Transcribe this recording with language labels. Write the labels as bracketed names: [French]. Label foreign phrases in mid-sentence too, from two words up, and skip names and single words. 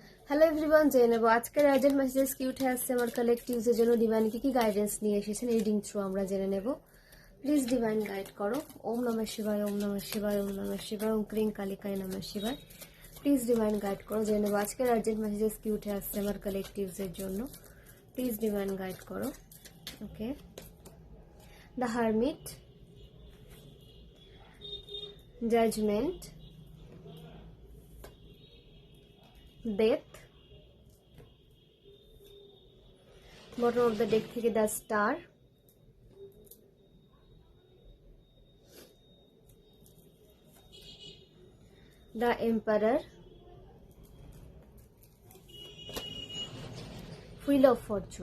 [English] Hello everyone, [Bangla] জেনে নেব আজকের [English] urgent messages [Bangla] কি উঠে আসছে আমার কালেক্টিভসের জন্য। ডিভাইন কি গাইডেন্স নিয়ে এসেছেন [English] reading through [Bangla] আমরা জেনে নেব। [English] please divine guide [Bangla] করো। [Sanskrit] ওম নমঃ শিবায়, ওম নমঃ শিবায়, ওম নমঃ শিবায়, ওম ক্রিং কালিকায় নমঃ শিবায়। [English] please divine guide [Bangla] করো। জেনে নেব আজকের [English] urgent messages [Bangla] কি উঠে আসছে আমার কালেক্টিভসের জন্য। [English] please divine guide [Bangla] করো। [English] Okay, the Hermit, Judgement, Death, bottom of the deck থেকে the Star, the Emperor, Wheel of Fortune.